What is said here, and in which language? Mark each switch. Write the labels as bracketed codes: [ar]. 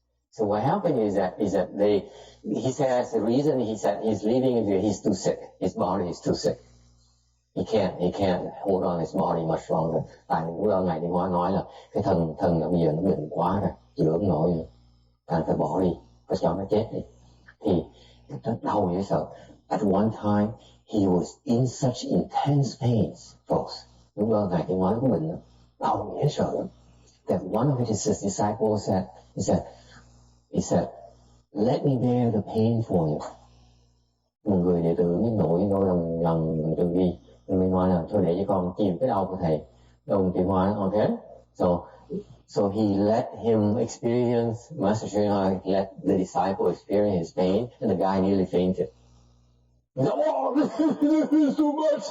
[en] So what happened is that he says the reason he said he's leaving is he's too sick. His body is too sick. He can't hold on his body much longer. [vi] Tại vì lúc Ngài Đi Hóa nói là cái thân là bây giờ nó bệnh quá rồi, chữa không nổi nữa. Thành phải bỏ đi, phải cho nó chết đi. Thì nó đau dễ sợ. [en] At one time, he was in such intense pains, folks. [vi] Lúc đó Ngài Đi Hóa có bệnh lắm, đau dễ sợ lắm. [en] That one of his disciples he said, let me bear the pain for you. [vi] Một người đệ tử nổi lòng từ bi. Mình nói là thôi để cho con chịu cái đau của thầy. Ông Tiến Hóa, okay? [en] So he let him experience, Master Sri let the disciple experience his pain, and the guy nearly fainted. He said, oh, this is too much!